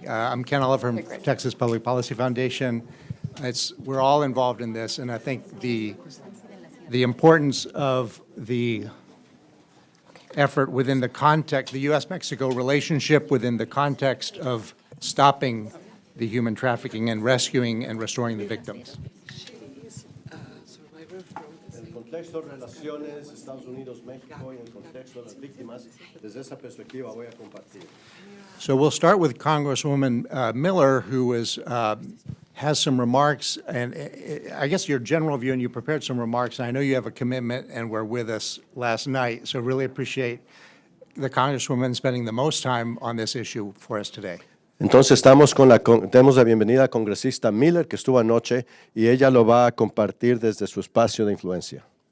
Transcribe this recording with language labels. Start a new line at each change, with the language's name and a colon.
English: I'm Ken Oliver from Texas Public Policy Foundation. We're all involved in this, and I think the importance of the effort within the context, the U.S. Mexico relationship within the context of stopping the human trafficking and rescuing and restoring the victims.
Spanish: Contexto de relaciones Estados Unidos-México y el contexto de las víctimas, desde esa perspectiva voy a compartir.
English: So we'll start with Congresswoman Miller, who has some remarks, and I guess your general view, and you prepared some remarks, and I know you have a commitment and were with us last night, so really appreciate the Congresswoman spending the most time on this issue for us today.
Spanish: Entonces tenemos la bienvenida a congresista Miller, que estuvo anoche, y ella lo va a compartir desde su espacio de influencia.